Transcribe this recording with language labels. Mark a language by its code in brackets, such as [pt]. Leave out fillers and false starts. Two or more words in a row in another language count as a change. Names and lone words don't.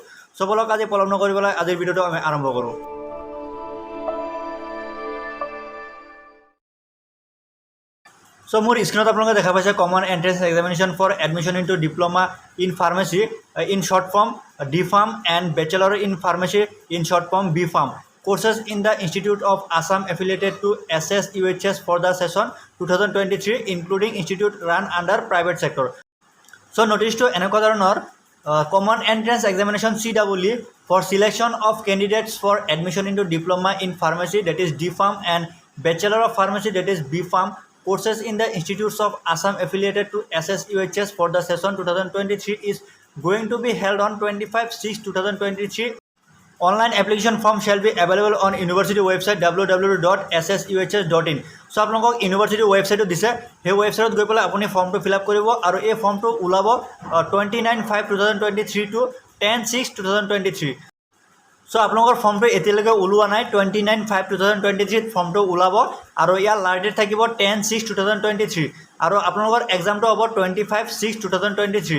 [as] চ' বলক আজি পলম নকৰিবলৈ আজিৰ ভিডিঅ'টো আমি আৰম্ভ কৰোঁ। [en] সো [as] মোৰ স্ক্ৰীনত আপোনালোকে দেখা পাইছে [en] common entrance examination for admission into diploma in pharmacy in short form D-Pharm and bachelor in pharmacy in short form B-Pharm courses in the Institute of Assam affiliated to SSUHS for the session 2023 including institute run under private sector. So notice to [as] এনেকুৱা ধৰণৰ [en] common entrance examination CEE for selection of candidates for admission into diploma in pharmacy, that is D-Pharm, and bachelor of pharmacy, that is B-Pharm courses in the institutes of Assam affiliated to SSUHS for the session 2023 is going to be held on 25/6/2023. Online application form shall be available on university website www.ssuhs.in. [as] So আপোনালোকক [en] university website [as] দিছে, সেই ৱেবছাইটত গৈ পেলাই আপুনি ফৰ্মটো [en] fill up [as] কৰিব আৰু এই ফৰ্মটো ওলাব 29/5/2023 to 10/6/2023. চ' আপোনালোকৰ ফৰ্মটো এতিয়ালৈকে ওলোৱা নাই, 29/5/2023 ফৰ্মটো ওলাব আৰু ইয়াৰ [en] last date [as] থাকিব 10/6/2023 আৰু আপোনালোকৰ এক্সামটো হ'ব 25/6/2023.